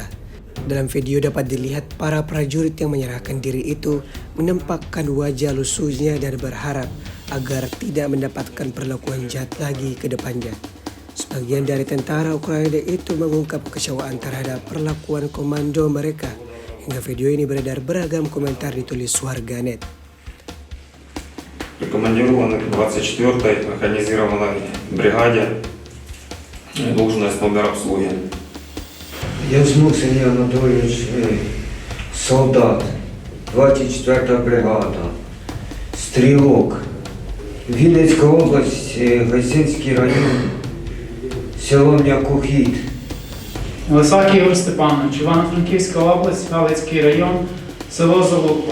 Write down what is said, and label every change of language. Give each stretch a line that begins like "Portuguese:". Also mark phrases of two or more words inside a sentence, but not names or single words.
Indonesian: Dalam video dapat dilihat para prajurit yang menyerahkan diri itu menampakkan wajah lusuhnya dan berharap agar tidak mendapatkan perlakuan jahat lagi ke depannya. Sebagian dari tentara Ukraina itu mengungkap kekecewaan terhadap perlakuan komando mereka. Hingga video ini beredar beragam komentar ditulis warganet.
Russian: Прикомандированы к 24-й механизированной бригаде, должность номер обслуги. Яцмук Сергей Анатольевич, солдат, 24-я бригада,
Ukrainian: стрілок, Вінницька область, Гайсинський район, село М'якухід. Лисак Ігор Степанович, Івано-Франківська область, Галицький район, село Залупа.